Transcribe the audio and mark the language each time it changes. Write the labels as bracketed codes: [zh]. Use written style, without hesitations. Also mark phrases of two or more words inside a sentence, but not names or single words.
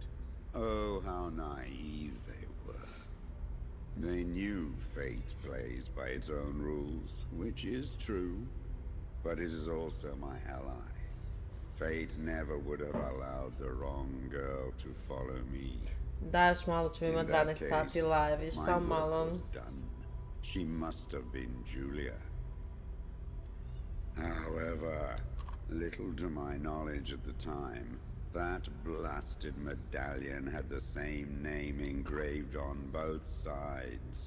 [en] Oh, how naive they were. They knew fate plays by its own rules, which is true, but it is also my ally. Fate never would have allowed the wrong girl to follow me. [hr] Daš malo, ćemo imati [en] In that 12 case, [hr] sati live, viš [en] my [hr] sam [en] work [hr] malo. [en] was done. She must have been Julia. However, little to my knowledge at the time, that blasted medallion had the same name engraved on both sides.